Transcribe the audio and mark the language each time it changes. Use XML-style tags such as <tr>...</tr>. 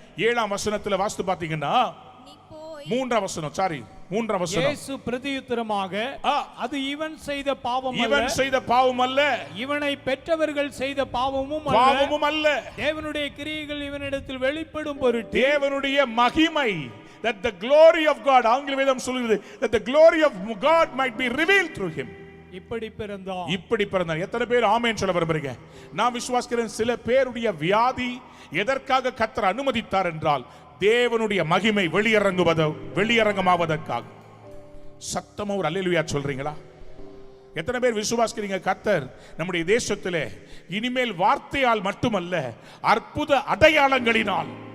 <ta>7ஆம் வசனத்துல வாசித்து பாத்தீங்கன்னா 3ஆம் வசனம், சாரி 3ஆம் வசனம், இயேசு பிரதியுத்தரமாக, அது இவன் செய்த பாவம் அல்ல, இவன் செய்த பாவம் அல்ல, இவனை பெற்றவர்கள் செய்த பாவமும் அல்ல, தேவனுடைய கிரியைகள் இவனிடத்தில் வெளிப்படும் பொருட்டு தேவனுடைய மகிமை,</ta> <en>that the glory of God,</en> <ta>ஆங்கில வேதம் சொல்லுகிறது,</ta> <en>that the glory of God might be revealed through him.</en> <ta>இப்படி பிறந்தான். எத்தனை பேர் ஆமென் சொல்ல விரும்புறீங்க? நான் விசுவாசிக்கிறேன் சில பேருடைய வியாதி எதற்காக கர்த்தர் அனுமதித்தார் என்றால் தேவனுடைய மகிமை வெளியரங்கமாவதற்காக. சத்தமா ஒரு அல்லேலூயா சொல்றீங்களா? எத்தனை பேர் விசுவாசிக்கிறீங்க கர்த்தர் நம்முடைய தேசத்திலே இனிமேல் வார்த்தையால் மட்டுமல்ல அற்புத அடையாளங்களினால்?</ta>